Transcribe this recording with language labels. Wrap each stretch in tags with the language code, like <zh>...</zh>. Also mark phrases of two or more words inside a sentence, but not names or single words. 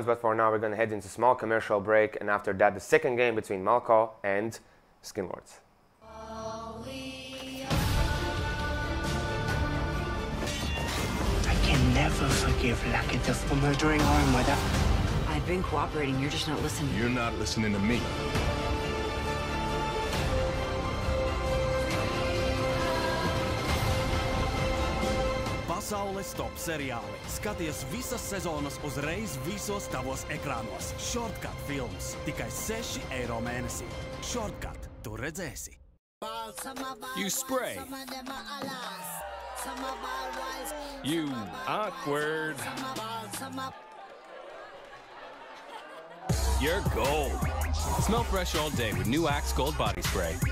<en>But for now, we're going to head into a small commercial break. And after that, the second game between MALCO and SkinLordz. I can never forgive Lattelecom for murdering our mother. I've been cooperating, you're just not listening. You're not listening to me.</en> <lv>Pasaules top-seriāli. Skaties visas sezonas uzreiz visos tavos ekrānos. Shortcut films. Tikai 6 eiro mēnesī. Shortcut. Tu redzēsi.</lv> <en>You spray. You awkward. You're gold. Smell fresh all day with new Axe Gold Body Spray.</en>